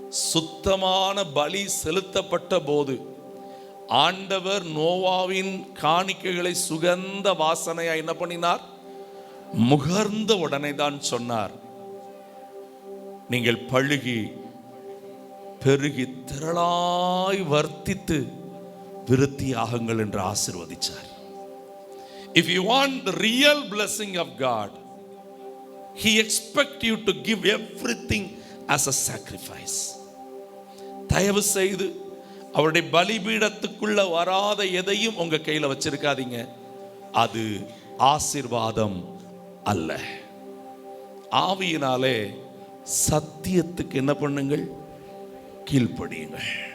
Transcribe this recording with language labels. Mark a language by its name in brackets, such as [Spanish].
[Tamil] சுத்தமான பலி செலுத்தப்பட்ட போது ஆண்டவர் நோவாவின் காணிக்கைகளை சுகந்த வாசனையா என்ன பண்ணினார்? முகர்ந்த உடனே தான் சொன்னார், நீங்கள் பழுகி பெருகி திரளாய் வர்த்தித்து விருத்தியாகுங்கள் என்று ஆசீர்வதிச்சார். [English] If you want the real blessing of God, He expects you to give everything as a sacrifice. [Tamil] தயவு செய்து அவருடைய பலிபீடத்துக்குள்ள வராத எதையும் உங்க கையில வச்சிருக்காதீங்க. அது ஆசீர்வாதம் அல்ல. ஆவியினாலே சத்தியத்துக்கு என்ன பண்ணுங்கள்? கீழ்ப்படியுங்கள்.